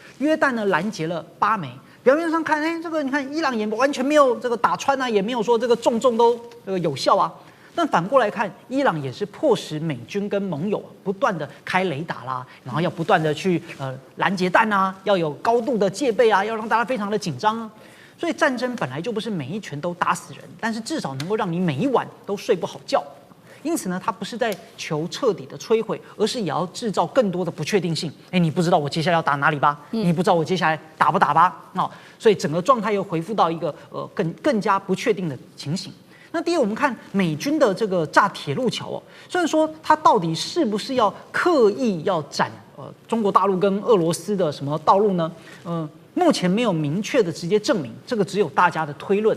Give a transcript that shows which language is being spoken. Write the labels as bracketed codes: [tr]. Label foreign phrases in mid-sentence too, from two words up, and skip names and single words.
[zh] 約旦呢攔截了8枚，表面上看，這個你看伊朗也完全沒有這個打穿啊，也沒有說這個重都有效啊。但反過來看，伊朗也是迫使美軍跟盟友不斷的開雷達啦，然後要不斷的去攔截彈啊，要有高度的戒備啊，要讓大家非常的緊張啊。所以戰爭本來就不是每一拳都打死人，但是至少能夠讓你每一晚都睡不好覺。因此呢，它不是在求徹底的摧毀，而是也要制造更多的不確定性。你不知道我接下來要打哪裡吧？你不知道我接下來打不打吧？所以整個狀態又恢復到一個更加不確定的情形。那第二，我們看美軍的這個炸鐵路橋雖然說它到底是不是要刻意要斬中國大陸跟俄羅斯的什麼道路呢？目前沒有明確的直接證明，這個只有大家的推論。